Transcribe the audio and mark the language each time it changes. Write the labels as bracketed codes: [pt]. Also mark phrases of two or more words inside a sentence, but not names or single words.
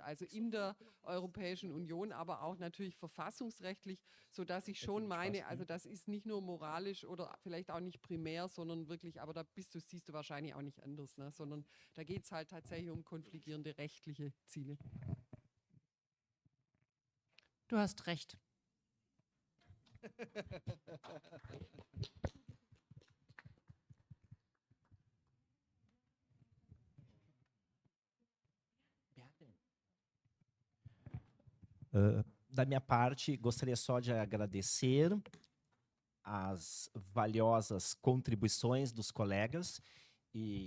[de] Also in der Europäischen Union, aber auch natürlich verfassungsrechtlich, sodass ich schon meine, also das ist nicht nur moralisch oder vielleicht auch nicht primär, sondern wirklich, aber siehst du wahrscheinlich auch nicht anders, ne? Sondern da geht es halt tatsächlich um konfligierende rechtliche Ziele. Du hast recht. [pt] Da minha parte, gostaria só de agradecer as valiosas contribuições dos colegas e